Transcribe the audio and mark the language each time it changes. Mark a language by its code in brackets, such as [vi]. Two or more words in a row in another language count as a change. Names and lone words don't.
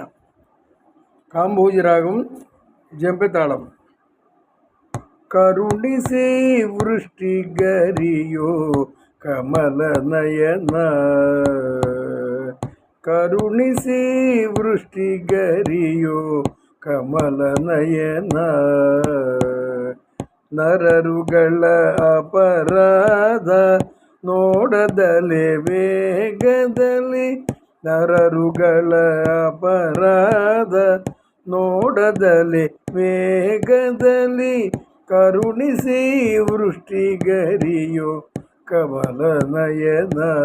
[te] కాంబోజి రాగం, జంపెతాళం. [kn] ಕರುಣಿಸೆ ವೃಷ್ಟಿ ಗರಿಯೋ ಕಮಲ ನಯನ, ಕರುಣಿಸೆ ವೃಷ್ಟಿ ಗರಿಯೋ ಕಮಲ ನಯನ. ನರರುಗಳ ಅಪರಾಧ ನೋಡದಲೆ ವೇಗದಲ್ಲಿ, ನರರುಗಳ ಅಪರಾಧ ನೋಡದಲೆ ವೇಗದಲ್ಲಿ, ಕರುಣಿಸಿ ವೃಷ್ಟಿಗರಿಯೋ ಕಮಲ ನಯನ.